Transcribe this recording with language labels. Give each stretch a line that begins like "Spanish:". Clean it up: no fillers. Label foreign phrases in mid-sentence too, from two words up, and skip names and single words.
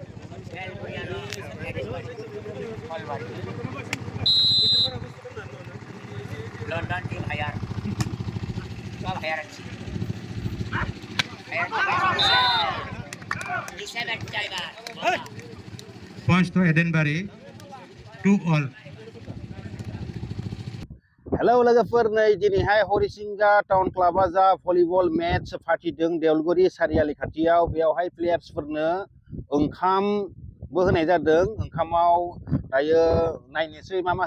English: London team higher. 12 higher. Points to Edenbury, 2-all.
Bodo: हेलौ लोगोफोर नै दिनैहाय हरिसिंगा टाउन क्लाबा जा भलिबल मेच फाथिदों देवलगुरि सारियालि खाथियाव बेयावहाय प्लेयार्सफोरनो ओंखामबो होनाय जादों ओंखामाव दायो नायनोसै मा